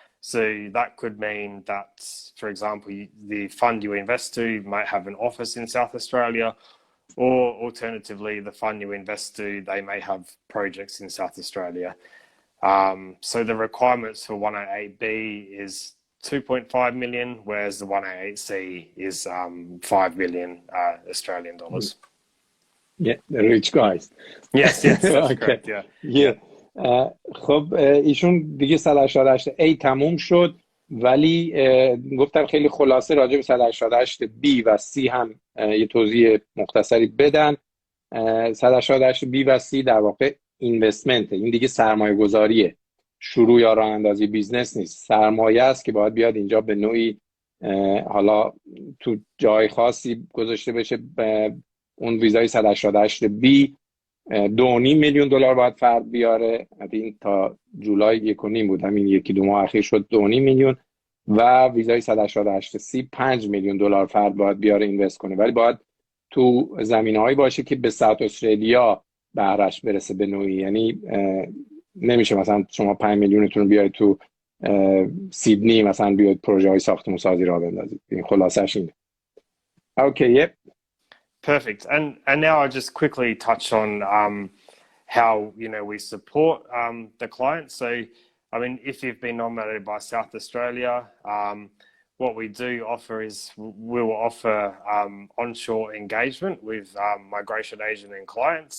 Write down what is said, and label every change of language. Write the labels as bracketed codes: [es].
[en] So that could mean that, for example, the fund you invest to might have an office in South Australia, or alternatively, the fund you invest to, they may have projects in South Australia. So the requirements for 188B is 2.5 million, whereas the 188C is 5 million Australian dollars. Yeah, the rich guys. Yes, that's correct, yeah. [fa] خب ایشون دیگه 188A تموم شد، ولی گفتم خیلی خلاصه راجع به 188B و C هم یه توضیح مختصری بدن. 188B و C در واقع اینوستمنت، این دیگه سرمایه گذاریه، شروع یا راه اندازی بیزنس نیست. سرمایه است که باید بیاد اینجا به نوعی حالا تو جای خاصی گذاشته بشه. اون ویزای 188B $2.5 میلیون باید فرد بیاره. این تا جولای 1.5 بود، همین 1-2 ماه اخیر شد 2.5 میلیون. و ویزای 188C $5 میلیون فرد باید بیاره اینوست کنه، ولی باید تو زمینه‌هایی باشه که به ساوت استرالیا بهره‌اش برسه به نوعی. یعنی نمیشه مثلا شما 5 میلیونتون رو بیارید تو سیدنی مثلا بیاید پروژه های ساختمون سازی را بندازید. این خلاصش اینه. Okay, [en] Perfect. And now I'll just quickly touch on how we support the client. So, if you've been nominated by South Australia, what we do offer is we'll offer onshore engagement with migration agent and clients.